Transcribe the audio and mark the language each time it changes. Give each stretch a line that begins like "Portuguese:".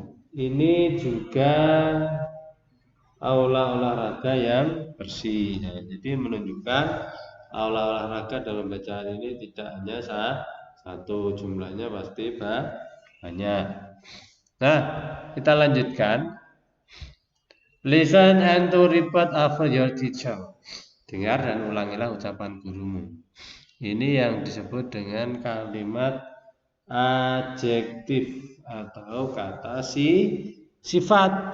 Indonesian: Ini juga aula olahraga yang bersih. Nah, jadi menunjukkan aula olahraga dalam bacaan ini tidak hanya satu, jumlahnya pasti banyak. Nah, kita lanjutkan.
English: Listen and to repeat after your teacher.
Indonesian: Dengar dan ulangilah ucapan gurumu. Ini yang disebut dengan kalimat adjektif atau kata sifat.